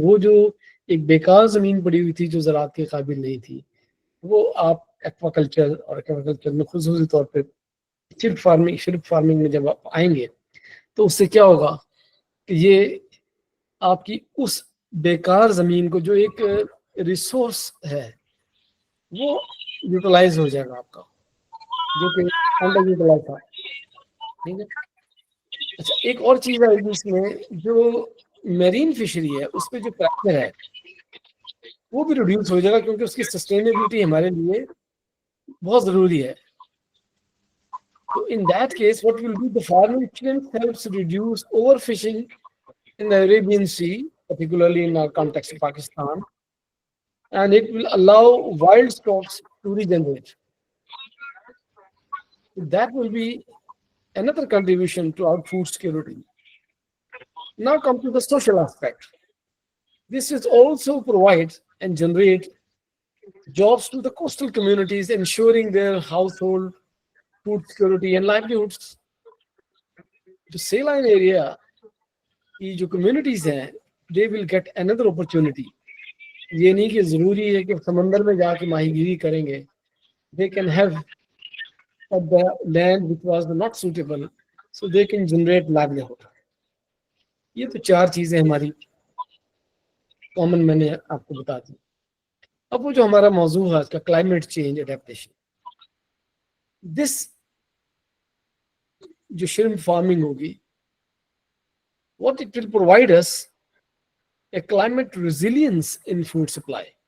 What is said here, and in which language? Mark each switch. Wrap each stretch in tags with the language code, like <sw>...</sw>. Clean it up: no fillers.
<ur>وہ جو ایک بیکار زمین پڑی ہوئی تھی جو زراعت کے قابل نہیں تھی، وہ آپ ایکواکلچر اور ایکواکلچر میں خصوصی طور پہ شرپ فارمنگ میں جب آپ آئیں گے تو اس سے کیا ہوگا کہ یہ آپ کی اس بیکار زمین کو جو ایک ریسورس ہے وہ یوٹیلائز ہو جائے گا آپ کا، جو کہ انڈر یوٹیلائز تھا. ٹھیک ہے. اچھا، ایک اور چیز ہے اس میں، جو میرین فشری ہے اس پہ جو پریشر ہے وہ بھی ریڈیوس ہو جائے گا، کیونکہ اس کی سسٹینیبلٹی ہمارے لیے بہت ضروری ہے.</ur> <en>تو in that case what will be, the farming shrimp helps reduce overfishing in the Arabian Sea, particularly in our context of Pakistan, and it will allow wild stocks to regenerate. That will be another contribution to our food security. Now come to the social aspect. This is also provide and generate jobs to the coastal communities, ensuring their household food security and livelihoods. The saline area</en> <ur>کی جو communities ہیں</ur> <en>they will get another opportunity.</en> <ur>یہ نہیں کہ ضروری ہے کہ سمندر میں جا کے ماہی گیری کریں گے.</ur> <en>They can have at the land which was not suitable, so they can generate livelihood.</en> <ur>یہ تو 4 چیزیں ہماری کامن میں نے آپ کو بتا دی. اب وہ جو ہمارا موضوع ہے آج کا کلائمیٹ چینج اڈیپٹیشن، دس جو شرم فارمنگ ہوگی</ur> <en>what it will provide us a climate resilience in food supply.</en>